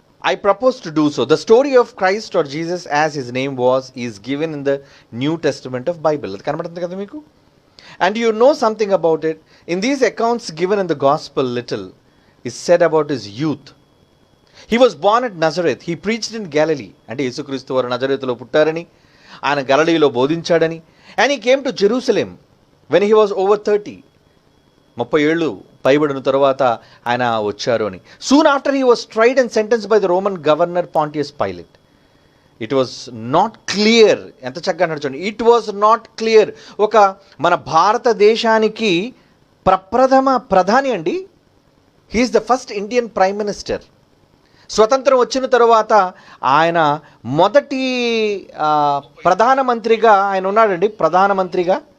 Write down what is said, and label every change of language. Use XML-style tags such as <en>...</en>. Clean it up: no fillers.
<en>I propose to do so. The story of Christ or Jesus as his name was is given in the New Testament of Bible.</en> <te>అది కనబడుతుంది కదా మీకు?</te> <en>And you know something about it. In these accounts given in the gospel, little is said about his youth. He was born at Nazareth. He preached in Galilee.</en> <te>అంటే యేసుక్రీస్తు వారు నజరేతులో పుట్టారని, ఆయన గలిలయలో బోధించాడని.</te> <en>And he came to Jerusalem when he was over 30.</en> <te>30 ఏళ్ళు పైబడిన తరువాత ఆయన వచ్చారు అని.</te> <en>Soon after he was tried and sentenced by the Roman governor Pontius Pilate. It was not clear.</en> <te>ఎంత చక్కగా నడుచండి.</te> <en>It was not clear.</en> <te>ఒక మన భారతదేశానికి ప్రప్రథమ ప్రధాని అండి.</te> <en>He is the first Indian prime minister.</en> <te>స్వతంత్రం వచ్చిన తరువాత ఆయన మొదటి ప్రధానమంత్రిగా ఆయన ఉన్నాడండి. ప్రధానమంత్రిగా</te>